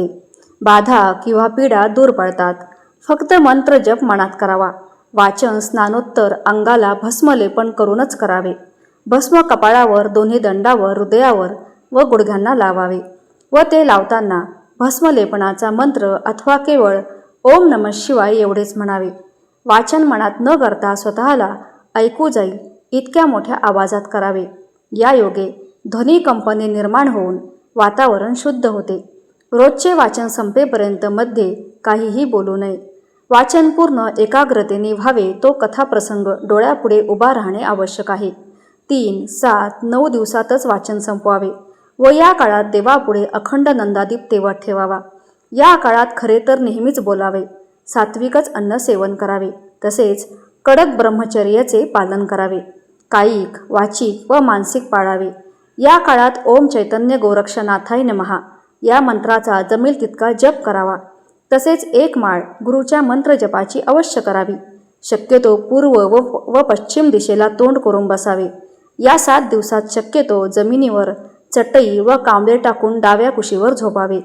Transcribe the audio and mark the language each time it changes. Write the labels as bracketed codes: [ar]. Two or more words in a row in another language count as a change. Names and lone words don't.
[mr] बाधा किंवा पीडा दूर पडतात. फक्त मंत्र जप मनात करावा. वाचन स्नानोत्तर अंगाला भस्मलेपन करूनच करावे. भस्म कपाळावर, दोन्ही दंडावर, हृदयावर व गुडघ्यांना लावावे व ते लावताना भस्मलेपनाचा मंत्र अथवा केवळ [sa] ओम नमः शिवाय [mr] एवढेच म्हणावे. वाचन मनात न करता स्वतःला ऐकू जाईल इतक्या मोठ्या आवाजात करावे. या योगे ध्वनी कंपने निर्माण होऊन वातावरण शुद्ध होते. रोजचे वाचन संपेपर्यंत मध्ये काहीही बोलू नये. वाचन पूर्ण एकाग्रतेने व्हावे तो कथाप्रसंग डोळ्यापुढे उभा राहणे आवश्यक आहे. 3, 7, 9 दिवसातच वाचन संपवावे व या काळात देवापुढे अखंड नंदादीप तेवत ठेवावा. या काळात खरे तर नेहमीच बोलावे, सात्विकच अन्न सेवन करावे, तसेच कडक ब्रह्मचर्याचे पालन करावे. कायिक, वाचिक व मानसिक पाळावे. या काळात [sa] ओम चैतन्य गोरक्षनाथाय नमः [mr] या मंत्राचा जमेल तितका जप करावा. तसेच 1 माळ गुरुच्या मंत्रजपाची अवश्य करावी. शक्यतो पूर्व व पश्चिम दिशेला तोंड करून बसावे. या 7 दिवसात शक्यतो जमिनीवर चटई व कांबळे टाकून डाव्या कुशीवर झोपावे.